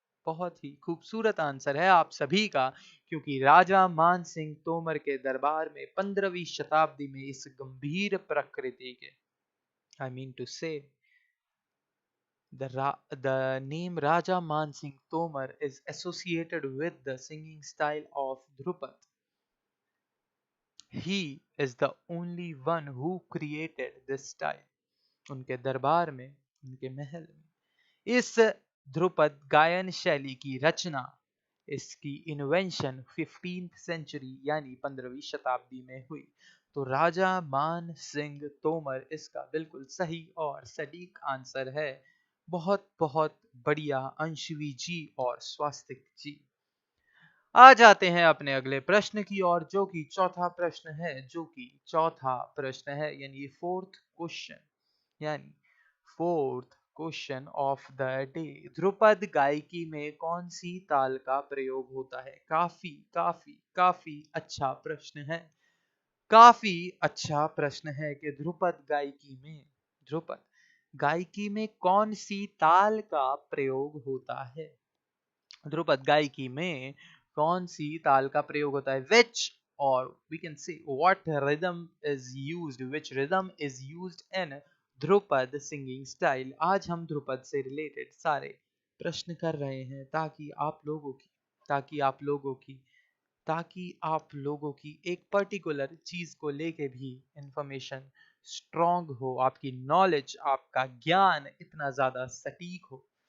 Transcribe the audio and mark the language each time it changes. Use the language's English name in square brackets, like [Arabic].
[Hindi] बहुत ही खूबसूरत आंसर है आप सभी का, क्योंकि राजा मान सिंह तोमर के दरबार में 15वीं शताब्दी में इस गंभीर प्रकृति के, [English] I mean to say, the name Raja Man Singh Tomar is associated with the singing style of Drupad. He is the only one who created this style. [Hindi] उनके दरबार में, उनके महल में इस ध्रुपद गायन शैली की रचना, इसकी इन्वेंशन 15th सेंचुरी यानी 15वीं शताब्दी में हुई। तो राजा मान सिंह तोमर इसका बिल्कुल सही और सटीक आंसर है। बहुत बहुत बढ़िया अंशवी जी और स्वास्तिक जी। आ जाते हैं अपने अगले प्रश्न की ओर, जो कि चौथा प्रश्न है, जो कि चौथा प्रश्न है, यानी फोर्थ क्वेश्चन, यानी fourth question of the day. Dhrupad गायकी में कौन सी ताल का प्रयोग होता है? काफी काफी काफी अच्छा प्रश्न है, काफी अच्छा प्रश्न है कि ध्रुपद गायकी में, ध्रुपद गायकी में कौन सी ताल का प्रयोग होता है? ध्रुपद गायकी में कौन सी ताल का प्रयोग होता है? [English] Which, or we can say what rhythm is used, which rhythm is used in Dhrupad singing style. [Hindi] आज हम ध्रुपद से रिलेटेड सारे प्रश्न कर रहे हैं ताकि आप लोगों की, ताकि आप लोगों की, ताकि आप लोगों की एक पर्टिकुलर चीज को लेके भी इंफॉर्मेशन स्ट्रांग हो, आपकी नॉलेज, आपका ज्ञान इतना ज्यादा सटीक हो।